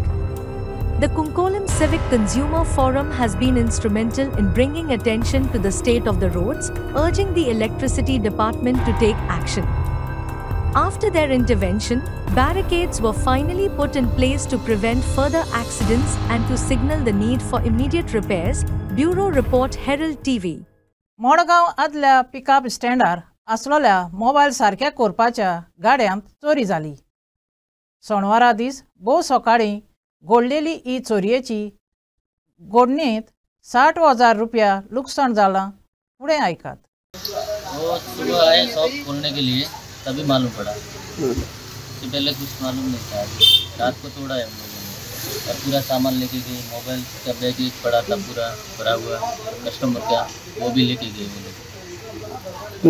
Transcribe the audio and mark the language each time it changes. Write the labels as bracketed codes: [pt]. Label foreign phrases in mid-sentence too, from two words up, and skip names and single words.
[en] The Kunkolim Civic Consumer Forum has been instrumental in bringing attention to the state of the roads, urging the Electricity Department to take action. After their intervention, barricades were finally put in place to prevent further accidents and to signal the need for immediate repairs. Bureau Report, Herald TV. [kok] मडगांव आदल्या पिकअप स्टँडार आसलेल्या मोबायल सारक्या करपाच्या गाड्यांत चोरी जाली। शेनवारा दीस भोव सकाळीं घडलेली ही चोरयेची घडणींत 60,000 रुपया लुकसाण जालां। फुडें आयकात। [hi] वो सुबह आए शॉप खोलने के लिए तभी मालूम पड़ा इससे पहले कुछ मालूम नहीं था। रात को तोड़ा है हम लोगों ने और पूरा सामान लेके गए। मोबाइल का बैग एक पड़ा था पूरा भरा हुआ कस्टमर का वो भी लेके गए वो लोग।